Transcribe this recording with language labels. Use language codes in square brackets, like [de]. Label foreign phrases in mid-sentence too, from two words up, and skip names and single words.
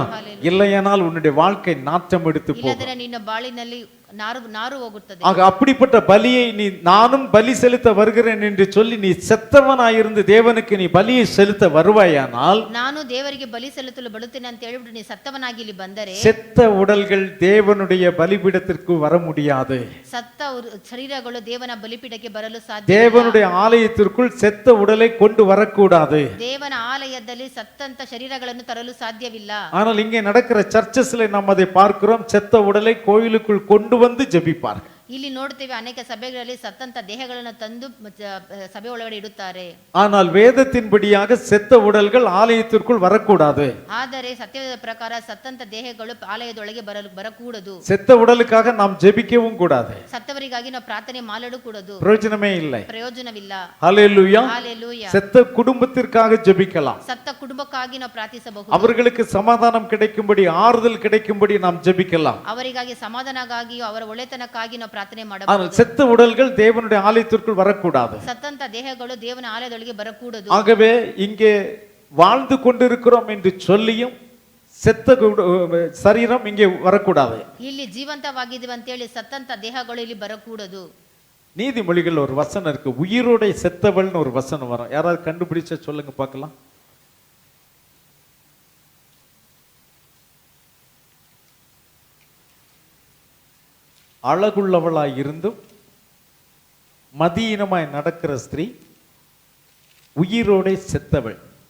[ta] ஹல்லேலூயா. இல்லையானால் உன்னுடைய வாழ்க்கை நாற்றம் எடுத்து போகும். [kn] ಇಲ್ಲದ್ರೆ ನಿನ್ನ ಬಾಳಿನಲ್ಲಿ ನಾರು ಹೋಗುತ್ತದೆ. [ta] ஆக அப்படிப்பட்ட பலியை நீ நானும் பலி செலுத்த வருகிறேன் என்று சொல்லி நீ செத்தவனாயிருந்து தேவனுக்கு நீ பலியை செலுத்த வருவாயானால், [kn] ನಾನು ದೇವರಿಗೆ ಬಲಿ ಸಲ್ಲಿಸಲು ಬರುತ್ತೇನೆ ಅಂತ ಹೇಳಿಬಿಟ್ಟು ನೀ ಸತ್ತವನಾಗಿ ಇಲ್ಲಿ ಬಂದರೆ, [ta] செத்த உடல்கள் தேவனுடைய பலிபீடத்திற்கு வர முடியாது. [kn] ಸತ್ತ ಶರೀರಗಳು ದೇವನ ಬಲಿಪೀಠಕ್ಕೆ ಬರಲು ಸಾಧ್ಯ. [ta] தேவனுடைய ஆலயத்திற்குள் செத்த உடலை கொண்டு வரக்கூடாது. [kn] ದೇವನ ಆಲಯದಲ್ಲಿ ಸತ್ತಂತ ಶರೀರಗಳನ್ನು ತರಲು ಸಾಧ್ಯವಿಲ್ಲ. [ta] ஆனால் இங்கே நடக்கிற சர்ச்சஸ்ல நாம் அதை பார்க்கிறோம். செத்த உடலை கோயிலுக்குள் கொண்டு வந்து ஜெபிப்பார்கள். [kn] ಇಲ್ಲಿ ನೋಡ್ತೇವೆ, ಅನೇಕ ಸಭೆಗಳಲ್ಲಿ ಸತ್ತಂತ ದೇಹಗಳನ್ನು ತಂದು ಸಭೆ ಒಳಗಡೆ ಇಡುತ್ತಾರೆ. [ta] ஆனால் வேதத்தின்படியாக செத்த உடல்கள் ஆலயத்திற்குள் வரக்கூடாது. [kn] ಆದರೆ ಸತ್ಯದ ಪ್ರಕಾರ ಸತ್ತಂತ ದೇಹಗಳು ಆಲಯದೊಳಗೆ ಬರಕೂಡದು. [ta] செத்த உடலுக்காக நாம் ஜெபிக்கவும் கூடாது. [kn] ಸತ್ತವರಿಗಾಗಿ ನಾವು ಪ್ರಾರ್ಥನೆ ಮಾಡಲು ಕೂಡದು. [ta] பிரயோஜனமே இல்லை. [kn] ಪ್ರಯೋಜನವಿಲ್ಲ. [ta] ஹல்லேலூயா. [kn] ಹಾಲೆಲೂಯಾ. [ta] செத்த குடும்பத்திற்காக ஜெபிக்கலாம். [kn] ಸತ್ತ ಕುಟುಂಬಕ್ಕಾಗಿ ನಾವು ಪ್ರಾರ್ಥಿಸಬಹುದು. [ta] அவர்களுக்கு சமாதானம் கிடைக்கும்படி, ஆறுதல் கிடைக்கும்படி நாம் ஜெபிக்கலாம். [kn] ಅವರಿಗಾಗಿ ಸಮಾಧಾನಕ್ಕಾಗಿಯೂ ಅವರ ಒಳ್ಳೆತನಕ್ಕಾಗಿ ನಾವು ಪ್ರಾರ್ಥನೆ [ta] ஆனால் [kn] ಮಾಡಬಹುದು. [ta] செத்த உடல்கள் தேவனுடைய ஆலயத்திற்குள் வரக்கூடாது. [kn] ಸತ್ತಂತ ದೇಹಗಳು ದೇವನ ಆಲಯದೊಳಗೆ ಬರಕೂಡದು. [ta] ஆகவே இங்கே வாழ்ந்து கொண்டிருக்கிறோம் என்று சொல்லியும் செத்த சரீரம் இங்கே வரக்கூடாது. [kn] ಇಲ್ಲಿ ಜೀವಂತವಾಗಿದ್ದೀವಿ ಅಂತೇಳಿ ಸತ್ತಂತ ದೇಹಗಳು ಇಲ್ಲಿ ಬರಕೂಡದು. [ta] நீதிமொழிகள் ஒரு வசனம் இருக்கு, உயிரோட செத்தவள்னு ஒரு வசனம் வரும். யாராவது கண்டுபிடிச்சா சொல்லுங்க பார்க்கலாம். அழகுள்ளவளாய் இருந்தும் மதியினமாய் நடக்கிற ஸ்திரீ உயிரோட செத்தவள்.